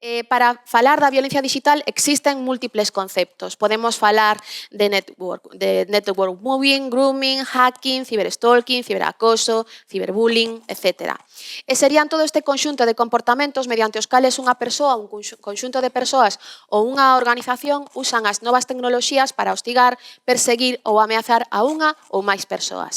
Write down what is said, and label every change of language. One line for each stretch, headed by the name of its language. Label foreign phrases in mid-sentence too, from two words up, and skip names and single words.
Galician: Para falar da violencia digital existen múltiples conceptos. Podemos falar de
English: network moving,
Galician: grooming, hacking, ciberstalking, ciberacoso, ciberbullying, etc. E serían todo este conxunto de comportamentos mediante os cales unha persoa, un conxunto de persoas ou unha organización usan as novas tecnoloxías para hostigar, perseguir ou ameazar a unha ou máis persoas.